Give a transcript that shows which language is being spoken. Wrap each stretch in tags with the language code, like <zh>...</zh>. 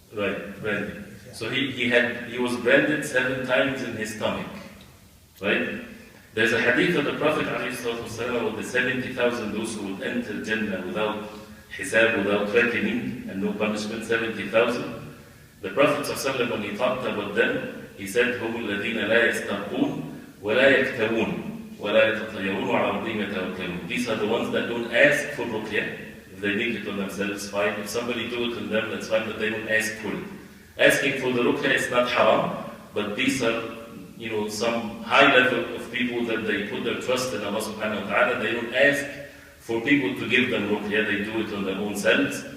<en>Right, branding. So he was branded 7 times in his stomach. Right? There's a hadith of the Prophet ﷺ with the 70,000 those who would enter Jannah without hisab, without reckoning, and no punishment, 70,000. The Prophet ﷺ, when he talked about them, he said,</en> <ar>هم الذين لا يسترقون ولا يكتوون ولا يتطيرون على ربهم يتوكلون.</ar> <en>These are the ones that don't ask for ruqyah. If they make it on themselves, fine. If somebody do it on them, that's fine, but they don't ask for it. Asking for the ruqyah is not haram, but these are, some high level of people that they put their trust in Allah subhanahu wa ta'ala. They don't ask for people to give them ruqyah, they do it on their own selves.</en>